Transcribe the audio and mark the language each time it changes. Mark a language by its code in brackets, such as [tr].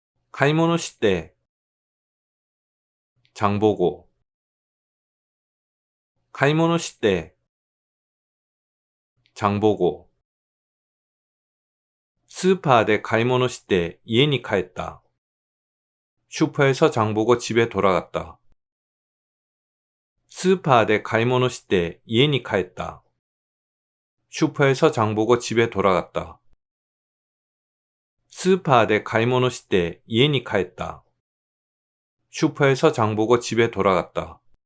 [ja] 買い物して [ko] 장 보고. 買い物して 장 보고. [ja] スーパーで買い物して家に帰った. [ko] 슈퍼에서 장 보고 집에 돌아갔다. [ja] スーパーで買い物して家に帰った. [ko] 슈퍼에서 장 보고 집에 돌아갔다. [ja] スーパーで買い物して家に帰った. [ko] 슈퍼에서 장 보고 집에 돌아갔다.